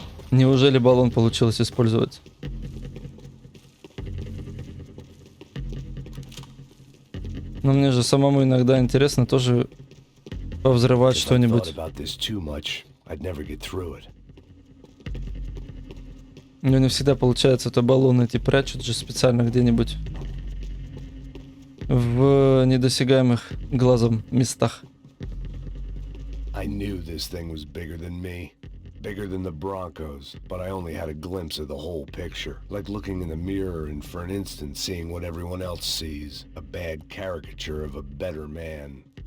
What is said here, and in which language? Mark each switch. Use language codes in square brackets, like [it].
[ru] Неужели баллон получилось использовать? Но мне же самому иногда интересно тоже повзрывать [en] If I thought [ru] что-нибудь. [en] about this too much, I'd never get through it. [ru] У него не всегда получается, то баллоны эти прячут же специально где-нибудь в недосягаемых глазом местах. [en] I knew this thing was bigger than me. Bigger than the Broncos, but I only had a glimpse of the whole picture. Like looking in the mirror and for an instant seeing what everyone else sees. A bad caricature of a better man.